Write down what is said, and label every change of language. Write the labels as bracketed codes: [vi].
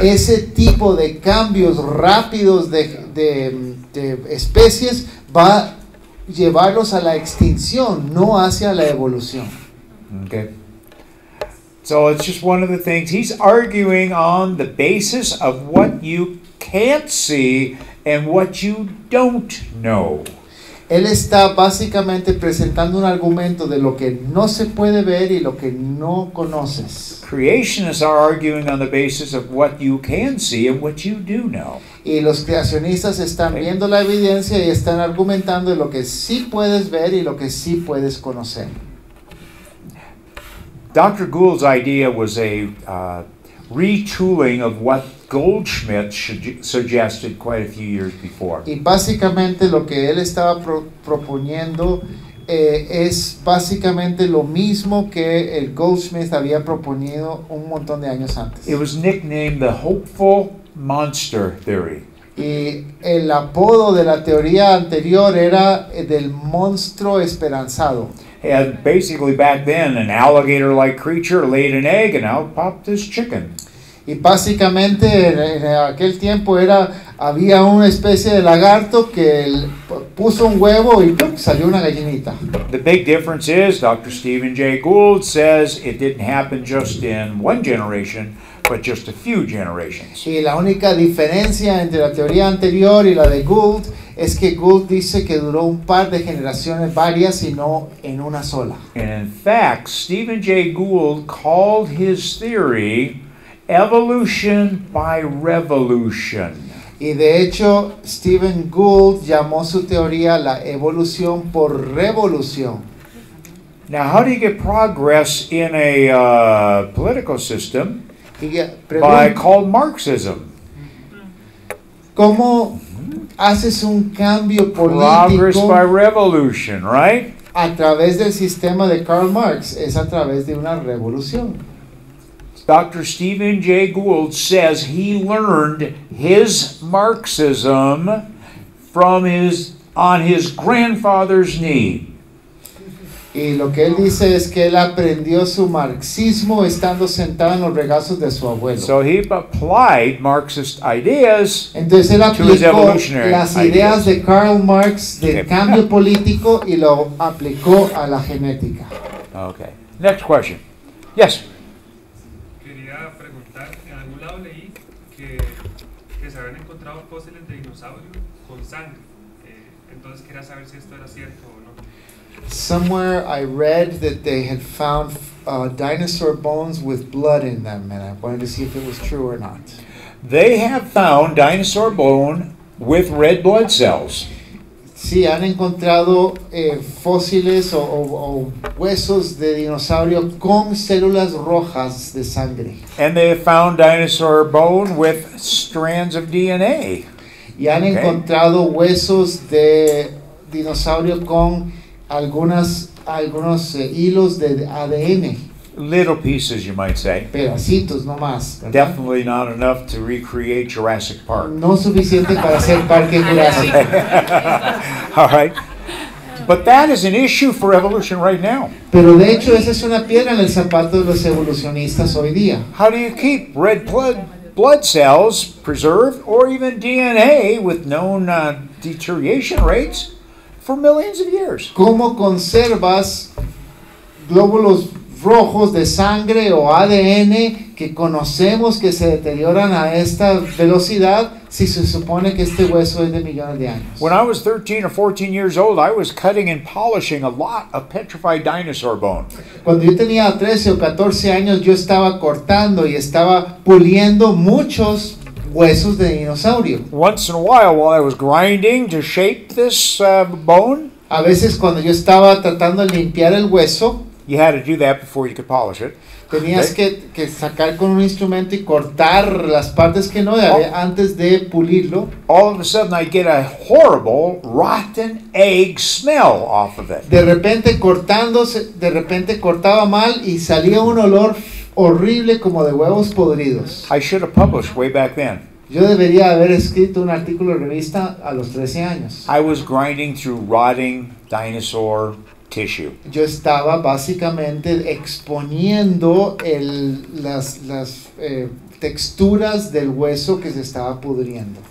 [es] Ese tipo de cambios rápidos de especies va a llevarlos a la extinción, no hacia la evolución. [en] Okay. So it's just one of the things. He's arguing on the basis of what you can't see and what you don't know. [es] Él está básicamente presentando un argumento de lo que no se puede ver y lo que no conoces. [en] Creationists are arguing on the basis of what you can see and what you do know. [es] Y los creacionistas están viendo la evidencia y están argumentando de lo que sí puedes ver y lo que sí puedes conocer. [en] Dr. Gould's idea was a retooling of what Goldschmidt suggested quite a few years before. [es] Y básicamente lo que él estaba proponiendo es básicamente lo mismo que el Goldsmith había proponido un montón de años antes. [en] It was nicknamed the hopeful monster theory. [es] Y el apodo de la teoría anterior era del monstruo esperanzado. [en] And basically back then, an alligator-like creature laid an egg and out popped this chicken. [es] Y básicamente en aquel tiempo había una especie de lagarto que puso un huevo y ¡pum!, salió una gallinita. [en] The big difference is Dr. Stephen Jay Gould says it didn't happen just in one generation, but just a few generations. [es] Y la única diferencia entre la teoría anterior y la de Gould es que Gould dice que duró un par de generaciones varias y no en una sola. [en] And in fact, Stephen Jay Gould called his theory evolution by revolution. [es] Y de hecho, Stephen Gould llamó su teoría la evolución por revolución. [en] Now, how do you get progress in a political system? By called Marxism. [es] ¿Cómo haces un cambio [en] Progress [es] político [en] by revolution, right? [es] a través del sistema de Karl Marx? Es a través de una revolución. [en] Dr. Stephen Jay Gould says he learned his Marxism on his grandfather's knee. [es] Y lo que él dice es que él aprendió su marxismo estando sentado en los regazos de su abuelo. [en] So he applied Marxist ideas. [es] Entonces él [en] to his [es] aplicó [en] evolutionary [es] las [en] ideas. [es] ideas de Karl Marx del [en] Okay. [es] cambio político y lo aplicó a la genética. [en] Okay. Next question. Yes. [es] Quería preguntar, en algún lado leí que se habían encontrado fósiles de dinosaurios con sangre. Entonces quería saber si esto era cierto o no. [en] Somewhere I read that they had found dinosaur bones with blood in them, and I wanted to see if it was true or not. They have found dinosaur bone with red blood cells. [es] Sí, han encontrado fósiles o huesos de dinosaurio con células rojas de sangre. [en] And they have found dinosaur bone with strands of DNA. [es] Y han encontrado huesos de dinosaurio con algunos hilos de ADN. [en] Little pieces, you might say. [es] Pedacitos nomás. ¿verdad? [en] Definitely not enough to recreate Jurassic Park. [es] No suficiente para hacer parque jurásico. [en] All right. But that is an issue for evolution right now. [es] Pero de hecho esa es una piedra en el zapato de los evolucionistas hoy día. [en] How do you keep red blood cells preserved, or even DNA with known deterioration rates for millions of years? [es] ¿Cómo conservas glóbulos rojos de sangre o ADN que conocemos que se deterioran a esta velocidad si se supone que este hueso es de millones de años? [en] When I was 13 or 14 years old, I was cutting and polishing a lot of petrified dinosaur bone. [es] Cuando yo tenía 13 o 14 años, yo estaba cortando y estaba puliendo muchos huesos de dinosaurio. [en] Once in a while I was grinding to shape this bone, [es] A veces cuando yo estaba tratando de limpiar el hueso, [en] you had to do that before you could polish it. [es] tenías que sacar con un instrumento y cortar las partes que no había antes de pulirlo. [en] All of a sudden I'd get a horrible rotten egg smell off of it. [es] De repente cortaba mal y salía un olor horrible como de huevos podridos. [en] I should have published way back then. [es] Yo debería haber escrito un artículo de revista a los 13 años. [en] I was grinding through rotting dinosaur tissue. [es] Yo estaba básicamente exponiendo las texturas del hueso que se estaba pudriendo.